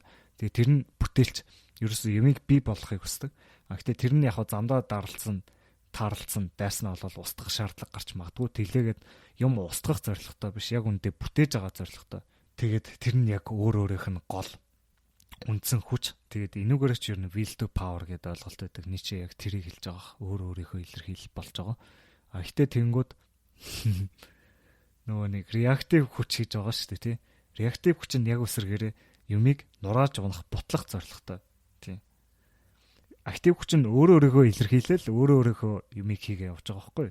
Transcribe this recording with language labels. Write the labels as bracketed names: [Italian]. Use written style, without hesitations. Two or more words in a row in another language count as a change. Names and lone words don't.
[Mongolian] Тэгээ тэр нь бүтээлч ерөөсөө юмыг бий болгохыг хүсдэг. Гэхдээ тэр нь яг замдаа таарлцсан дайсан нь бол устгах шаардлага гарч магадгүй. Тэглээгээд юм устгах зорилготой биш, яг үндэ бүтээж байгаа зорилготой. Тэгээд тэр нь яг өөрөөх нь гол үндсэн хүч. Тэгээд энүүгээр ч ер нь [English] will to power [Mongolian] гэдэг ойлголт байдаг. Ницше яг тэрийг хэлж байгаа. Өөрийнхөө илэрхийлэл болж байгаа. Гэхдээ тэнгүүд нөгөө нэг реактив хүч гэж байгаа шүү дээ, тий. Реактив хүч нь яг үсрэгээрээ юмыг нурааж унах, бутлах зорилготой. Тий. Актив хүч нь өөрийнхөө илэрхийлэл, өөрийнхөө юмыг хийгээ явж байгаа байхгүй.